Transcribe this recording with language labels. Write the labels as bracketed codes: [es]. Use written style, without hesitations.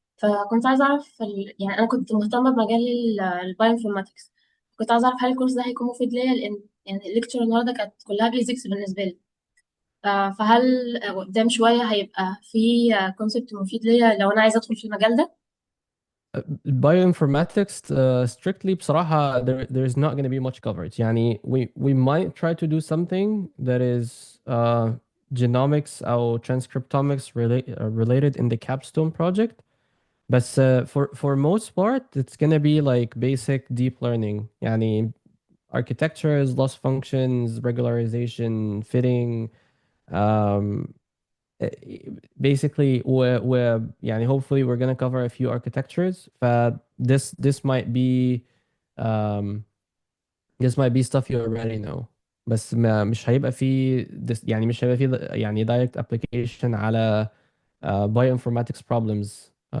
[ar] فكنت عايزة أعرف يعني أنا كنت مهتمة بمجال البايوانفورماتكس. كنت عايزة أعرف هل الكورس ده هيكون مفيد ليا، لأن يعني الليكتشر النهاردة كانت كلها بيزكس بالنسبة لي. فهل قدام شوية هيبقى في كونسبت مفيد ليا لو أنا عايزة أدخل في المجال ده؟ [en] Bioinformatics, strictly بصراحة there's not going to be much coverage. يعني we might try to do something that is genomics or transcriptomics related in the capstone project. But for most part, it's going to be like basic deep learning. يعني architectures, loss functions, regularization, fitting, um, basically يعني hopefully we're gonna cover a few architectures. This might be um, this might be stuff you already know. [ar] بس مش هيبقى فيه يعني مش هيبقى فيه يعني [en] direct application [ar] على bioinformatics problems.